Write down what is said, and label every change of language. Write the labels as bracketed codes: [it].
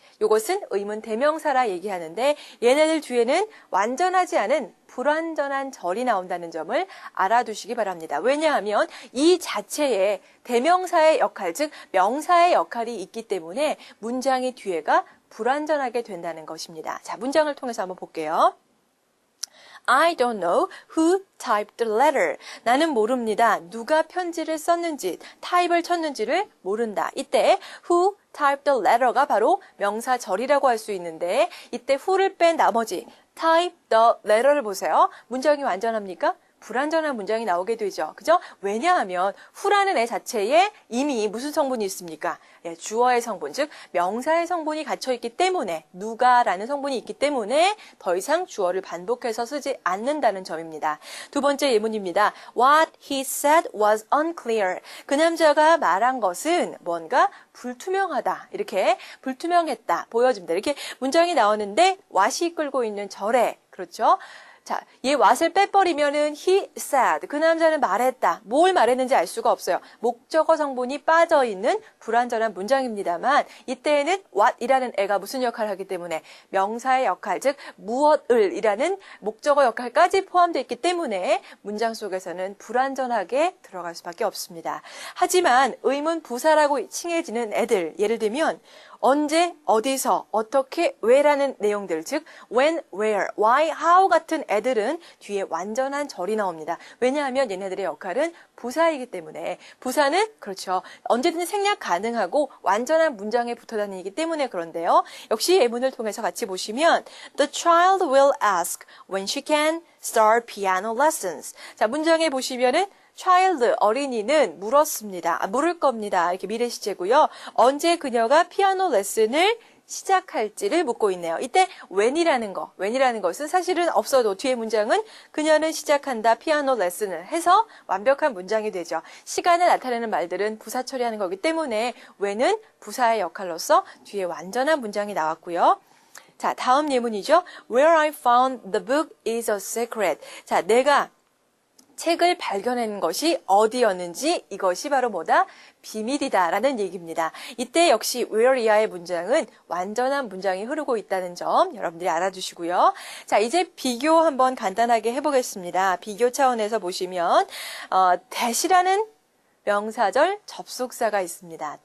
[ko] 요것은 의문 대명사라 얘기하는데 얘네들 뒤에는 완전하지 않은 불완전한 절이 나온다는 점을 알아두시기 바랍니다. 왜냐하면 이 자체에 대명사의 역할, 즉 명사의 역할이 있기 때문에 문장의 뒤에가 불완전하게 된다는 것입니다. 자, 문장을 통해서 한번 볼게요. [en] I don't know who typed the letter. [ko] 나는 모릅니다. 누가 편지를 썼는지, 타입을 쳤는지를 모른다. 이때 [en] who typed the letter [ko] 가 바로 명사절이라고 할 수 있는데 이때 who를 뺀 나머지 [en] type the letter [ko] 를 보세요. 문장이 완전합니까? 불완전한 문장이 나오게 되죠. 그죠? 왜냐하면 who라는 애 자체에 이미 무슨 성분이 있습니까? 주어의 성분, 즉 명사의 성분이 갇혀있기 때문에 누가라는 성분이 있기 때문에 더 이상 주어를 반복해서 쓰지 않는다는 점입니다. 두 번째 예문입니다. [en] What he said was unclear. [ko] 그 남자가 말한 것은 뭔가 불투명하다. 이렇게 불투명했다. 보여줍니다. 이렇게 문장이 나오는데 what이 끌고 있는 절에 그렇죠? 자, 얘 what을 빼버리면은 [en] he said. [ko] 그 남자는 말했다. 뭘 말했는지 알 수가 없어요. 목적어 성분이 빠져있는 불완전한 문장입니다만 이때에는 what이라는 애가 무슨 역할을 하기 때문에 명사의 역할, 즉 무엇을 이라는 목적어 역할까지 포함되어 있기 때문에 문장 속에서는 불완전하게 들어갈 수밖에 없습니다. 하지만 의문 부사라고 칭해지는 애들, 예를 들면 언제, 어디서, 어떻게, 왜라는 내용들, 즉 when, where, why, how 같은 애들은 뒤에 완전한 절이 나옵니다. 왜냐하면 얘네들의 역할은 부사이기 때문에 부사는 그렇죠. 언제든지 생략 가능하고 완전한 문장에 붙어 다니기 때문에 그런데요. 역시 예문을 통해서 같이 보시면 [en] The child will ask when she can start piano lessons. [ko] 자, 문장에 보시면은 child, 어린이는 물었습니다. 물을 겁니다. 이렇게 미래 시제고요. 언제 그녀가 피아노 레슨을 시작할지를 묻고 있네요. 이때 when이라는 것은 사실은 없어도 뒤에 문장은 그녀는 시작한다 피아노 레슨을 해서 완벽한 문장이 되죠. 시간을 나타내는 말들은 부사 처리하는 거기 때문에 when은 부사의 역할로서 뒤에 완전한 문장이 나왔고요. 자, 다음 예문이죠. [en] Where I found the book is a secret. [ko] 자, 내가 책을 발견한 것이 어디였는지 이것이 바로 뭐다? 비밀이다라는 얘기입니다. 이때 역시 where 이하의 문장은 완전한 문장이 흐르고 있다는 점 여러분들이 알아주시고요. 자, 이제 비교 한번 간단하게 해보겠습니다. 비교 차원에서 보시면 that이라는 명사절 접속사가 있습니다.